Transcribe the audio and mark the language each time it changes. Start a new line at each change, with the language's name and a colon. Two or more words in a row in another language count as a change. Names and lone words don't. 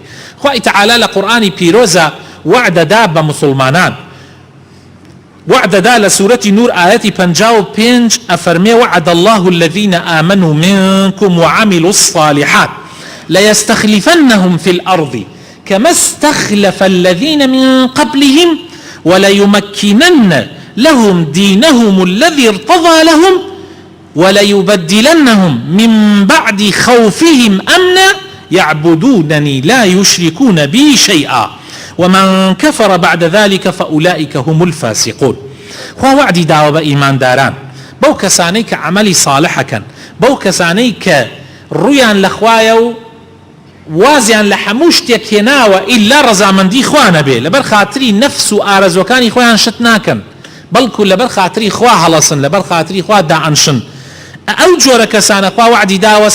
Central Kurdish: خواه تعالى لقرآن بيروزا وعد داب مسلمانان وعد دا لسورة نور آياتي 55 أفرمي
Arabic: وعد الله الذين آمنوا منكم وعملوا الصالحات ليستخلفنهم في الأرض كما استخلف الذين من قبلهم وليمكنن لهم دينهم الذي ارتضى لهم وليبدلنهم من بعد خوفهم أمنا يعبدونني لا يشركون بي شيئا ومن كفر بعد ذلك فأولئك هم الفاسقون.
Central Kurdish: خوا وعدي داوە بە ئیمانداران بەو کەسانەی کە عەمەلی ساڵحەکەن بەو کەسانەی کە ڕوویان لە خوایە و وازیان لە هەموو شتێک هێناوە ئیلا ڕەزامەندی خوا نەبێ لەبەر خاتری نەفس و ئارەزوەکانی خۆیان شت ناکەن بەڵکو لەبەر خاتری خوا هەڵەسن لەبەر خاتری خوا دائەنشن ئەو جۆرە کەسانە خوا وعدی داوە